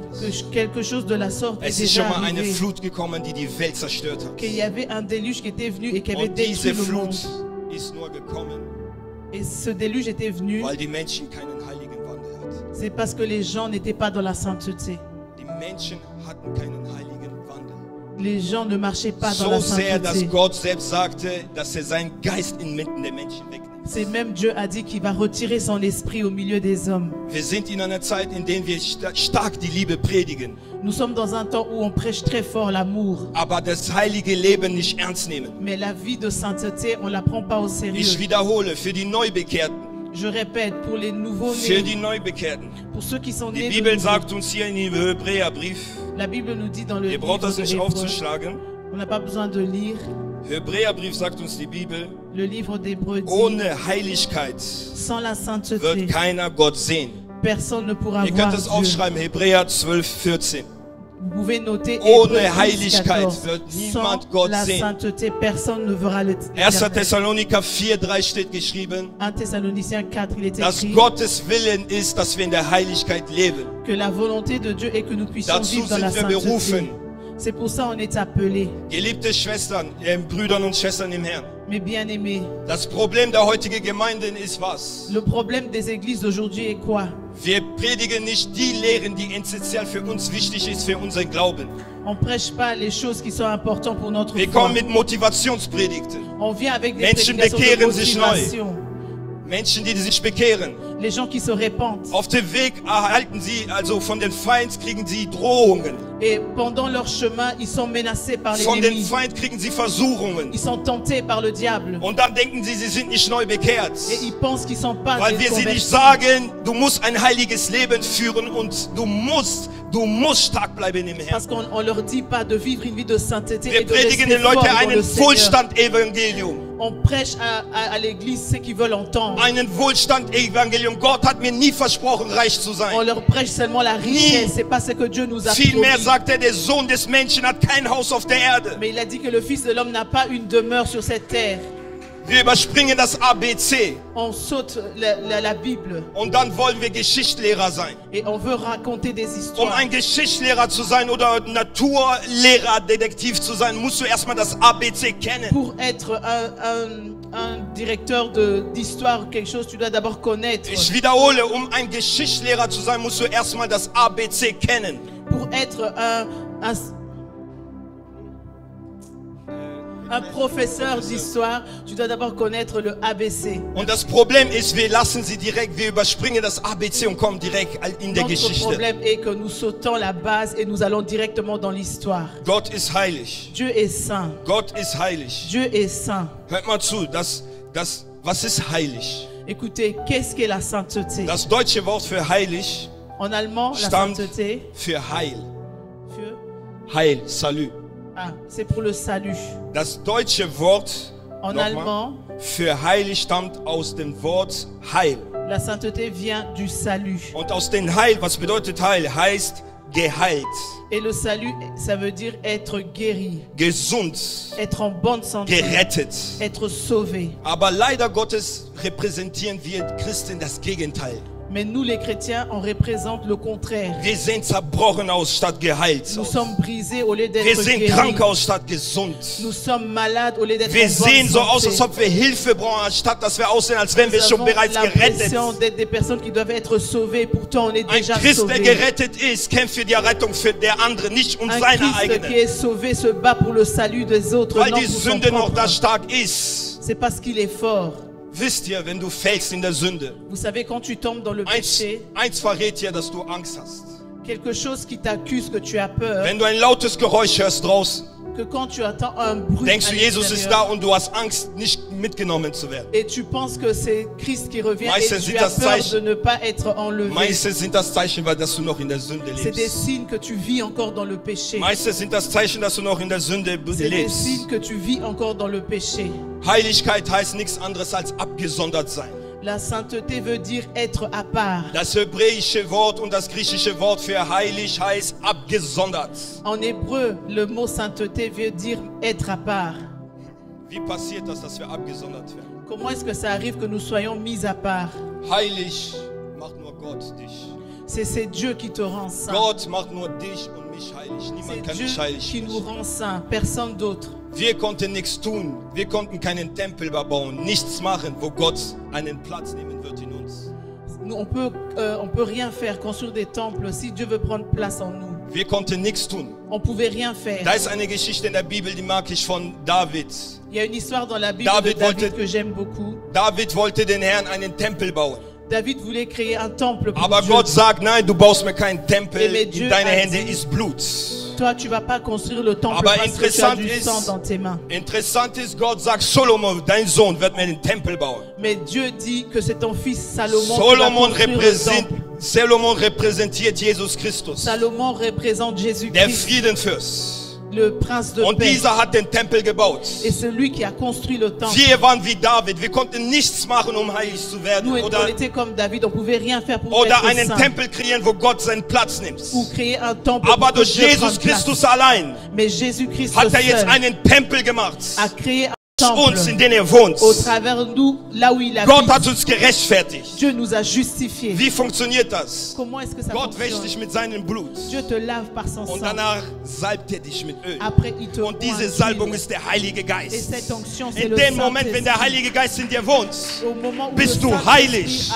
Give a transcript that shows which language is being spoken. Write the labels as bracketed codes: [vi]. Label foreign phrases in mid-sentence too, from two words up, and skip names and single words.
[fr] Que [de] ist. [fr] quelque chose de la sorte est [de] Es ist schon [fr] déjà [de] mal eine [fr] arrivé. [de] Flut gekommen, die die Welt zerstört hat. [fr] Qu'il y avait un déluge qui était venu et qui avait [de] Und diese [fr] détruit le monde. [de] Flut ist nur gekommen, [fr] Et ce déluge était venu, [de] weil die Menschen keinen heiligen Wandel hatten. [fr] c'est parce que les gens n'étaient pas dans la sainteté. [de] Die Menschen hatten keinen heiligen Wandel. [fr] Les gens ne marchaient pas dans la [de] So sehr, dass [fr] sainteté. [de] Gott selbst sagte, dass er seinen Geist inmitten der Menschen wegnimmt. [fr] C'est même Dieu a dit qu'il va retirer son esprit au milieu des hommes. [de] Wir sind in einer Zeit, in der wir stark die Liebe predigen, [fr] Nous sommes dans un temps où on prêche très fort l'amour. [de] aber das heilige Leben nicht ernst nehmen. [fr] Mais la vie de sainteté, on ne la prend pas au [de] Ich [fr] sérieux. [de] wiederhole, für die Neubekehrten, [fr] Je répète, pour les [de] für [fr] nouveaux-nés, [de] die Neubekehrten. [fr] pour ceux qui sont [de] Die [fr] nés de [de] Bibel [fr] nouveau. [de] sagt uns hier in dem Hebräerbrief, [fr] La Bible nous dit dans le [de] ihr [fr] livre [de] braucht das [fr] de [de] nicht Hébreux, aufzuschlagen, [fr] on n'a pas besoin de lire, [de] Hebräerbrief sagt uns die Bibel, [fr] le livre d'Hébreux dit, [de] ohne Heiligkeit [fr] sans la sainteté, [de] wird keiner Gott sehen. [fr] personne ne pourra [de] Ihr [fr] voir [de] könnt es [fr] Dieu. [de] aufschreiben, Hebräer 12, 14. [fr] Vous pouvez noter [de] Ohne [fr] Hébreux 10, [de] Heiligkeit [fr] 14. [de] wird [fr] Sans [de] niemand Gott [fr] la [de] sehen. [fr] sainteté, personne ne verra le [de] 1. Thessaloniker 4, 3 steht geschrieben, [fr] 1 Thessaloniciens 4, il est [de] dass [fr] écrit [de] Gottes Willen ist, dass wir in der Heiligkeit leben. [fr] que la volonté de Dieu est que nous puissions [de] Dazu [fr] vivre dans la [de] sind wir [fr] sainteté. [de] berufen. [fr] C'est pour ça on est appelés. [de] Geliebte Schwestern, Brüder und Schwestern im Herrn. [fr] Mais bien aimés, [de] Das Problem der heutigen Gemeinden ist was? [fr] le problème des églises d'aujourd'hui est quoi? [de] Wir predigen nicht die Lehren, die essentiell für uns wichtig ist, für unseren Glauben. [fr] On ne prêche pas les choses qui sont importantes pour notre [de] Wir [fr] foi. [de] kommen mit Motivationspredigten. [fr] On vient avec des [de] Menschen [fr] prédications de [de] bekehren sich neu. [fr] motivation. [de] Menschen, die sich bekehren. [fr] Les gens qui se répandent. [de] Auf dem Weg erhalten sie, also von den Feind kriegen sie Drohungen. [fr] Et pendant leur chemin, ils sont menacés par [de] Von dem [fr] l'ennemi. [de] Feind kriegen sie Versuchungen. [fr] Ils sont tentés par le diable. [de] Und dann denken sie, sie sind nicht neu bekehrt. [fr] Et ils pensent qu'ils sont pas [de] Weil wir sie [fr] convertis. [de] nicht sagen, du musst ein heiliges Leben führen und du musst stark bleiben im Herrn. [fr] Parce qu'on leur dit pas de vivre une vie de sainteté [de] Wir [fr] et de rester [de] predigen den [fr] fort [de] Leuten [fr] dans le [de] einen [fr] Seigneur. [de] Wohlstand-Evangelium. [fr] On prêche à l'église ce qu'ils veulent entendre. [de] Einen Wohlstand-Evangelium. Gott hat mir nie versprochen, reich zu [fr] On [de] sein. [fr] leur prêche seulement la richesse. C'est pas ce que Dieu nous a promis. [de] Vielmehr sagt er, der Sohn des Menschen hat kein Haus auf der Erde. [fr] Mais il a dit que le Fils de l'homme n'a pas une demeure sur cette terre. [de] Wir überspringen das ABC. [fr] On saute la Bible [de] Und dann wollen wir Geschichtslehrer sein. [fr] et on veut raconter des histoires. [de] Um ein Geschichtslehrer zu sein oder Naturlehrer, Detektiv zu sein, musst du erstmal das ABC kennen. [fr] Pour être un directeur d'histoire ou quelque chose, tu dois d'abord connaître. [de] Ich wiederhole, um ein Geschichtslehrer zu sein, musst du erstmal das ABC kennen. [fr] Pour être un professeur d'histoire, tu dois d'abord connaître le ABC. [de] Und das Problem ist, wir überspringen das ABC und kommen direkt in der [fr] Notre [de] Geschichte. [fr] problème est que nous sautons la base et nous allons directement dans l'histoire. [de] Gott ist heilig. [fr] Dieu est saint. [de] Gott ist heilig. [fr] Dieu est saint. [de] Hört mal zu, was ist heilig? [fr] Écoutez, qu'est-ce qu'est la sainteté? [de] Das deutsche Wort für heilig [fr] En allemand, la [de] stammt [fr] sainteté, [de] für Heil. für- Heil, [fr] Salut. c'est pour le salut. [de] Das deutsche Wort [fr] En [de] nochmal, [fr] allemand, [de] für heilig stammt aus dem Wort Heil. [fr] la sainteté vient du salut. [de] Und aus dem Heil, was bedeutet Heil? Heißt geheilt, [fr] Et le salut, ça veut dire être guéri, [de] gesund, [fr] être en bonne santé, [de] gerettet. [fr] être sauvé. [de] Aber leider Gottes repräsentieren wir Christen das Gegenteil. [fr] Mais nous, les chrétiens, on représente le contraire. [de] Wir sehen zerbrochen aus statt geheilt. [fr] Nous sommes brisés au lieu [de] Wir [fr] d'être [de] sehen [fr] guéris. [de] krank aus statt gesund. [fr] Nous sommes malades au lieu d'être [de] Wir [fr] en bonne [de] sehen so aus, [fr] santé. [de] als ob wir Hilfe brauchen, anstatt dass wir aussehen, als wären wir [fr] Nous [de] schon [fr] avons [de] bereits gerettet. [fr] l'impression d'être des personnes qui doivent être sauvées. Pourtant, on est [de] Ein [fr] déjà [de] Christ, der [fr] sauvés. [de] gerettet ist, kämpft für die Rettung für der andere, nicht um [fr] Un [de] seine [fr] Christ qui [de] eigene. [fr] est sauvé se bat pour le salut des autres, [de] Weil [fr] non [de] die [fr] pour son [de] Sünde noch [fr] propre. [de] da stark ist. [fr] C'est parce qu'il est fort. [de] Wisst ihr, wenn du fällst in der Sünde, [fr] Vous savez, quand tu tombes dans le péché, [de] eins verrät dir, dass du Angst hast. [fr] quelque chose qui t'accuse que tu as peur, [de] Wenn du ein lautes Geräusch hörst draußen, [fr] que quand tu entends un bruit [de] denkst [fr] à [de] du, Jesus ist [fr] l'extérieur, [de] da und du hast Angst, nicht mitgenommen zu werden. [fr] et tu penses que c'est Christ qui revient [de] Meistens [fr] et [de] sind [fr] tu as [de] das [fr] peur [de] Zeichen- [fr] de ne pas être enlevé. [de] Meistens sind das Zeichen, weil dass du noch in der Sünde [fr] C'est des [de] lebst. [fr] signes que tu vis encore dans le péché. [de] Meistens sind das Zeichen, dass du noch in der Sünde [fr] C'est des [de] lebst. [fr] signes que tu vis encore dans le péché. [de] Heiligkeit heißt nichts anderes als abgesondert sein. [fr] La sainteté veut dire être à part. [de] Das hebräische Wort und das griechische Wort für heilig heißt abgesondert. [fr] En hébreu, le mot sainteté veut dire être à part. [de] Wie passiert das, dass wir abgesondert werden? [fr] Comment est-ce que ça arrive que nous soyons mis à part? [de] Heilig macht nur Gott dich. C'est Dieu qui te rend saint. Gott macht nur dich und mich heilig. Niemand [fr] C'est [de] kann [fr] Dieu [de] dich heilig [fr] qui nous [de] machen. [fr] rend saints, personne d'autre. [de] Wir konnten nichts tun. Wir konnten keinen Tempel bauen, nichts machen, wo Gott einen Platz nehmen wird in uns. [fr] On peut rien faire, construire des temples si Dieu veut prendre place en nous. [de] Wir konnten nichts tun. [fr] On pouvait rien faire. [de] Da ist eine Geschichte in der Bibel, die mag ich von David. [fr] Il y a une histoire dans la Bible [de] David [fr] de David [de] wollte- [fr] que j'aime beaucoup. [de] David wollte den Herrn einen Tempel bauen. [fr] David voulait créer un temple pour [de] Aber [fr] Dieu. [de] Gott sagt, nein, du baust mir keinen Tempel. [fr] Mais Dieu [de] In deine [fr] a [de] Hände [fr] dit- [de] ist Blut. [fr] Toi, tu vas pas construire le temple [de] Aber [fr] parce que tu as [de] interessant [fr] du [de] ist- [fr] sang dans tes mains. [de] Interessant ist, Gott sagt, Solomon, dein Sohn, wird mir einen Tempel bauen. [fr] Mais Dieu dit que c'est ton fils Salomon qui va [de] Solomon, [fr] construire le temple. [de] Solomon repräsentiert Jesus Christus, [fr] Salomon représente [de] der [fr] Jésus-Christ, [de] Friedenfürst. [fr] le prince de [de] Und [fr] paix. [de] dieser hat den Tempel gebaut. [fr] Et celui qui a construit le temple. [de] Wir waren wie David, wir konnten nichts machen, um heilig zu werden. [fr] Nous, on était comme David, on pouvait rien faire pour [de] Oder [fr] être [de] einen [fr] saint. [de] Tempel kreieren, wo Gott seinen Platz nimmt. [fr] Ou créer un temple [de] Aber [fr] pour que [de] durch [fr] Dieu [de] Jesus [fr] prenne place. [de] Christus allein [fr] Mais Jésus-Christ [de] hat er jetzt [fr] seul [de] einen Tempel gemacht. [fr] a créé un [de] Uns, in [fr] temple [de] dem er wohnt. [fr] au travers de nous, là où il [de] Gott [fr] habite. [de] hat uns gerechtfertigt. [fr] Dieu nous a justifiés. [de] Wie funktioniert das? [fr] Comment est-ce que ça [de] Gott wäscht [fr] fonctionne? [de] dich mit seinem Blut. [fr] Dieu te lave par son [de] Und [fr] sang. [de] danach salbt er dich mit Öl. [fr] Après, il te [de] Und diese [fr] oint [de] Salbung [fr] d'huile. [de] ist der Heilige [fr] Et [de] Geist. [fr] cette onction, c'est [de] In [fr] le [de] dem Moment, wenn der [fr] Saint-Esprit. [de] Heilige Geist in dir wohnt, [fr] Au moment où [de] bist [fr] le [de] du [fr] Saint-Esprit [de] heilig.